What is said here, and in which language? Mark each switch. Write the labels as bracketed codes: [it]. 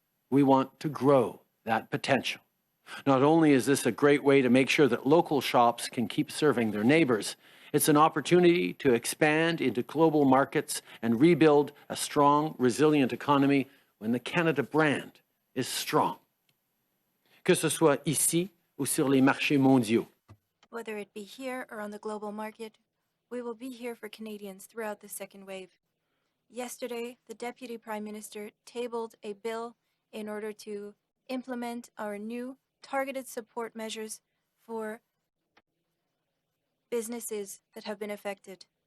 [en] We want to grow that potential. Not only is this a great way to make sure that local shops can keep serving their neighbors, it's an opportunity to expand into global markets and rebuild a strong, resilient economy when the Canada brand is strong. [fr] Que ce soit ici ou sur les marchés mondiaux. [en] Whether it be here or on the global market, We will be here for Canadians throughout the second wave. Yesterday, the Deputy Prime Minister tabled a bill in order to implement our new targeted support measures for businesses that have been affected.